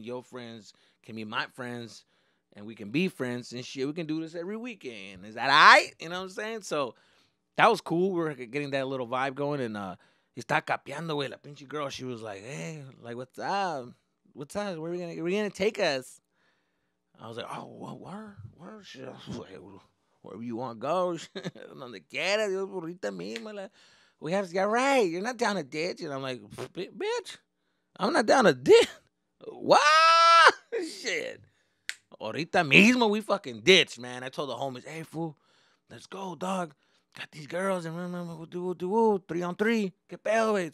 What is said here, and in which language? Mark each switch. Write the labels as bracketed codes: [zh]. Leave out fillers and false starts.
[en] Your friends can be my friends. And we can be friends and shit. We can do this every weekend. Is that all right? You know what I'm saying? So that was cool. We were getting that little vibe going. And [es] está capeando, güey. La pinche [en] girl, she was like, hey, like, what's up? What's up? Where are we gonna take us? I was like, oh, where? Wherever you want to go. [es] Donde quiera, Dios por ahorita mismo. [en] You're right. You're not down a ditch. And I'm like, bitch, I'm not down a ditch. What? Shit. [es] Ahorita mismo [en] we fucking ditch, man. I told the homies, hey, fool, let's go, dog. Got these girls, and we'll do 3-on-3. [es] Que pedo, güey.